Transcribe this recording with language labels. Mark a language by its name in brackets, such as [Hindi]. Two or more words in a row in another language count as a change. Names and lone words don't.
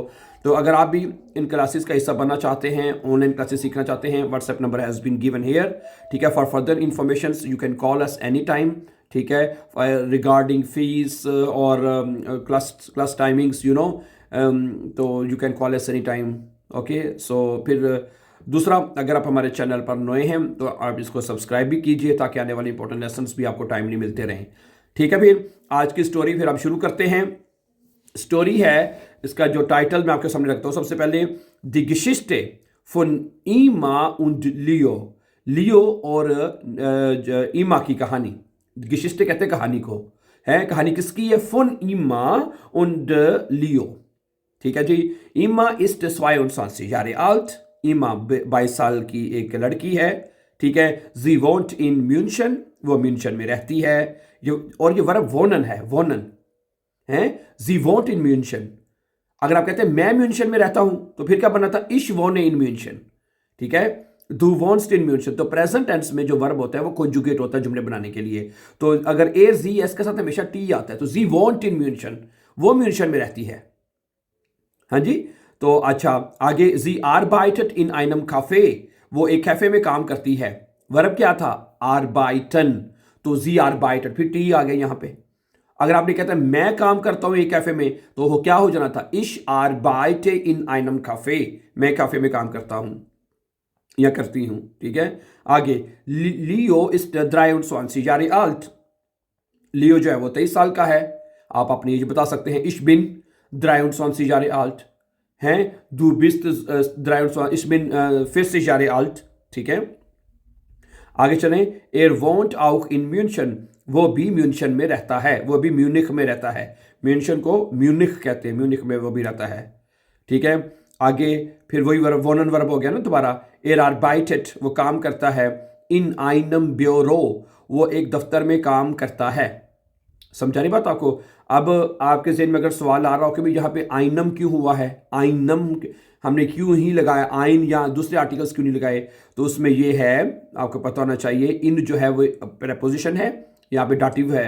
[Hindi] तो अगर आप भी इन क्लासेस का हिस्सा बनना चाहते हैं, ऑनलाइन क्लासेस सीखना चाहते हैं, [English] WhatsApp number has been given here. [Hindi] ठीक है, [English] for further information you can call us any time. [Hindi] ठीक है, [English] regarding fees और class timings तो you can call us any time. [Hindi] ओके, सो फिर दूसरा, अगर आप हमारे चैनल पर नए हैं तो आप इसको सब्सक्राइब भी कीजिए ताकि आने वाले [English] important lessons [Hindi] भी आपको टाइमली मिलते रहें। ठीक है, फिर आज की स्टोरी फिर आप शुरू करते हैं। स्टोरी है, इसका जो टाइटल मैं आपके सामने रखता हूँ। सबसे पहले [German] die Geschichte von ईमा und लियो। [Hindi] लियो और ईमा की कहानी। Geschichte कहते हैं कहानी को, है कहानी किसकी है? [German] von ईमा und लियो। [Hindi] ठीक है जी। ईमा [German] ist 22 Jahre alt। [Hindi] ईमा 22 साल की एक लड़की है। ठीक है, [German] sie wohnt in München। [Hindi] वो म्यूनशन में रहती है। और ये वर्ब wohnen है, wohnen है। [German] sie wohnt in München। [Hindi] अगर आप कहते हैं मैं म्यूनशन में रहता हूं तो फिर क्या बनना था? [German] ich wohne in München। [Hindi] ठीक है, [German] du wohnst in München। [Hindi] तो [English] present tense [Hindi] में जो वर्ब होता है वो कॉन्जुगेट होता है जुमले बनाने के लिए। तो अगर ए जी एस के साथ हमेशा टी आता है, तो [German] sie wohnt in München, [Hindi] वो म्यूनशन में रहती है। हाँ जी, तो अच्छा आगे, [German] sie arbeitet in einem Café. [Hindi] वो एक कैफे में काम करती है। वर्ब क्या था? arbeiten। तो [German] sie arbeitet, [Hindi] फिर टी आ गया यहां पे। अगर आपने कहता है मैं काम करता हूं एक कैफे में, तो वो क्या हो जाना था? [German] ich arbeite in einem Café। [Hindi] मैं कैफे में काम करता हूं या करती हूं। ठीक है, आगे, [German] लियो ist 23 Jahre alt। [Hindi] लियो जो है वो 23 साल का है। आप अपनी एज बता सकते हैं। [German] ich bin 23 Jahre alt [Hindi] हैं। [German] du bist 23, ich bin 40 Jahre alt। [Hindi] ठीक है, आगे चलें। [German] er wohnt auch in München। [Hindi] वो भी म्यूनशन में रहता है, वो भी म्यूनिख में रहता है। म्यूनशन को म्यूनिख कहते हैं, म्यूनिख में वो भी रहता है। ठीक है, आगे फिर वही वर्ब, वोनन वर्ब हो गया ना दोबारा। [German] er arbeitet, [Hindi] वो काम करता है। [German] in einem Büro, [Hindi] वो एक दफ्तर में काम करता है। समझा नहीं बात आपको? अब आपके ज़हन में अगर सवाल आ रहा हो कि भाई यहाँ पे आइनम क्यों हुआ है, आइनम हमने क्यों ही लगाया, आइन या दूसरे आर्टिकल्स क्यों नहीं लगाए, तो उसमें ये है, आपको पता होना चाहिए। इन जो है वो प्रेपोजिशन है, यहाँ पे डाटिव है।